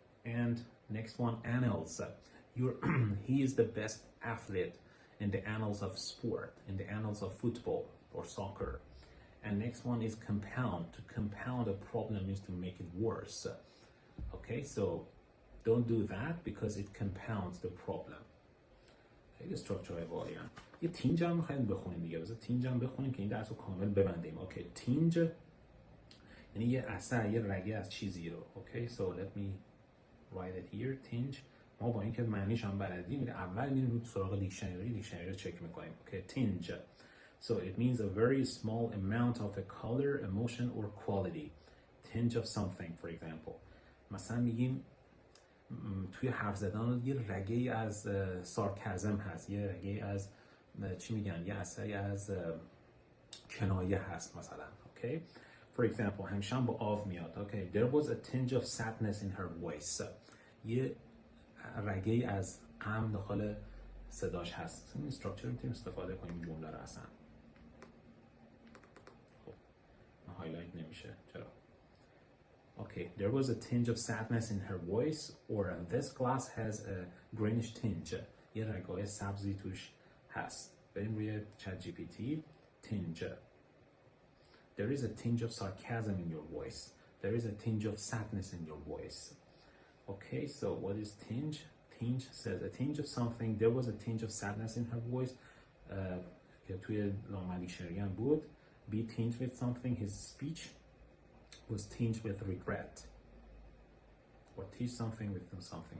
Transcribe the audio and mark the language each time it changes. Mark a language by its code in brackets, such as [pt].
[en] And next one, annals. He is the best athlete in the annals of sport, in the annals of football or soccer. And next one is compound. To compound a problem means to make it worse. Okay, so don't do that because it compounds the problem. [fa] خیلی استراکچرهای واقعی هم. یه تینج هم می‌خوایم بخونیم دیگه. بذار تینج هم بخونیم که این درس رو کامل ببندیم. اوکی، تینج یعنی یه اثر، یه رگه از چیزی رو. اوکی، [en] so let me write it here. [fa] تینج ما با اینکه معنیش هم بلدیم اول میریم رو سراغ دیکشنری رو چک می‌کنیم. اوکی، تینج. [en] So it means a very small amount of a color, emotion or quality. Tinge of something, for example. [fa] مثلا میگیم توی حرف زدن یه رگه از سارکازم هست، یه رگه از چی میگن، یه اثری از کنایه هست مثلا. [en] Okay? For example, [fa] همیشه هم با آف میاد. [en] Okay, there was a tinge of sadness in her voice. [fa] یه رگه از غم داخل صداش هست. این استراکچر میتونیم استفاده کنیم جمله رو اصلا. خب هایلایت نمیشه چرا؟ [en] Okay, there was a tinge of sadness in her voice, or this glass has a greenish tinge. [fa] یه رگای سبزی توش هست. بریم روی چت جی پی تی. tinge. [en] There is a tinge of sarcasm in your voice. There is a tinge of sadness in your voice. Okay, so what is tinge? Tinge says a tinge of something. There was a tinge of sadness in her voice. [fa] که توی لانگمن دیکشنری هم بود. [en] Be tinged with something. His speech was tinged with regret. Or teach something with something.